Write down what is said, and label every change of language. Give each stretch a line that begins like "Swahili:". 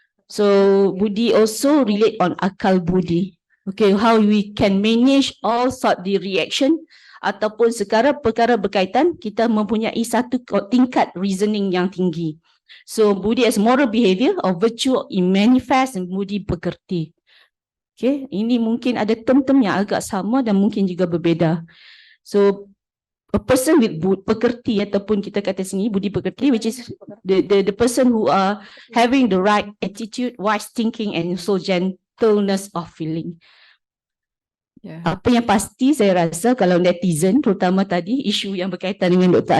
English: So budi also relate on akal budi. Okay, how we can manage all sort the reaction
Malay: ataupun perkara berkaitan kita mempunyai satu tingkat reasoning yang tinggi.
English: So budi as moral behavior or virtue in manifest and budi pekerti.
Malay: Okay, ini mungkin ada term-term yang agak sama dan mungkin juga berbeza.
English: So a person with pekerti
Malay: ataupun kita kata sini budi pekerti,
English: which is the person who are having the right attitude, wise thinking and also gentleness of feeling. Yeah.
Malay: Apa yang pasti saya rasa kalau netizen terutama tadi isu yang berkaitan dengan Dr.